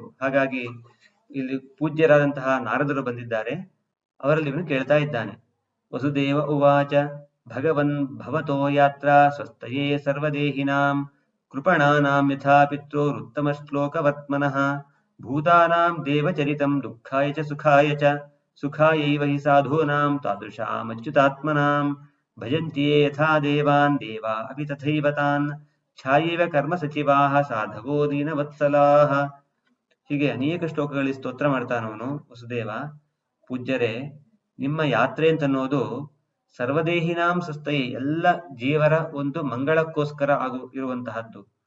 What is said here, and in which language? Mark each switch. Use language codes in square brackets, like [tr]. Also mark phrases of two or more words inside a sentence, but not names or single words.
[kn] ಹಾಗಾಗಿ ಇಲ್ಲಿ ಪೂಜ್ಯರಾದಂತಹ ನಾರದರು ಬಂದಿದ್ದಾರೆ, ಅವರಲ್ಲಿ ಇವನು ಕೇಳ್ತಾ ಇದ್ದಾನೆ. [sa] ವಸುದೇವ ಉವಾಚ ಭಗವನ್ ಭವತೋ ಯಾತ್ರಾ ಸ್ವಸ್ಥಯೇ ಸರ್ವದೇಹಿನಾಂ ಕೃಪಣಾನಾಂ ಯಥಾ ಪಿತ್ರೋರುತ್ತಮ ಶ್ಲೋಕವತ್ಮನಃ ಭೂತಾನಾಂ ದೇವಚರಿತಂ ದುಃಖಾಯ ಚ ಸುಖಾಯ ಚ ಸುಖಾಯೈವ ಹಿ ಸಾಧೂನಾಂ ತಾದೃಶಾಮಚ್ಯುತಾತ್ಮನಾಂ ಭಜಂತ್ಯೇ ಯಥಾ ದೇವಾನ್ ದೇವಾ ಅಪಿ ತಥೈವ ತಾನ್ ಛಾಯೇವ ಕರ್ಮ ಸಚಿವಾಃ ಸಾಧವೋ ದೀನವತ್ಸಲಾಃ. [kn] ಹೀಗೆ ಅನೇಕ ಶ್ಲೋಕಗಳಲ್ಲಿ ಸ್ತೋತ್ರ ಮಾಡ್ತಾನವನು ವಸುದೇವ. ಪೂಜ್ಯರೇ, ನಿಮ್ಮ ಯಾತ್ರೆ ಅಂತನ್ನೋದು [sa] ಸರ್ವದೇಹಿನಾಂ ಸ್ವಸ್ಥಯೇ, [kn] ಎಲ್ಲ ಜೀವರ ಒಂದು ಮಂಗಳಕ್ಕೋಸ್ಕರ ಇರುವಂತಹದ್ದು.